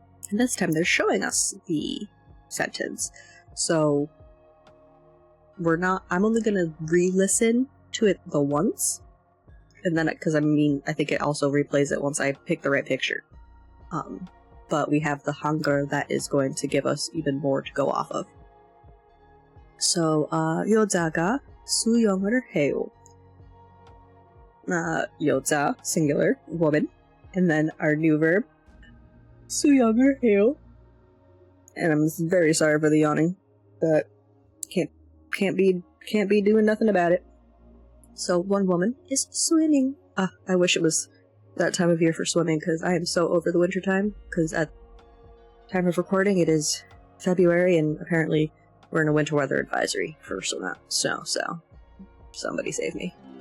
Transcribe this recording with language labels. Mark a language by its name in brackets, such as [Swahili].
[English] And this time they're showing us the sentence. So I'm only gonna re-listen to it the once, and then, because I think it also replays it once I pick the right picture. But we have the hunger that is going to give us even more to go off of. [Korean] So, 여자가 수영을 해요. [English] 여자, singular, woman. And then our new verb, [Korean] 수영을 해요. [English] And I'm very sorry for the yawning, but can't be doing nothing about it. So one woman is swimming. I wish it was that time of year for swimming, because I am so over the winter time, because at time of recording it is February, and apparently we're in a winter weather advisory for snow, so somebody save me.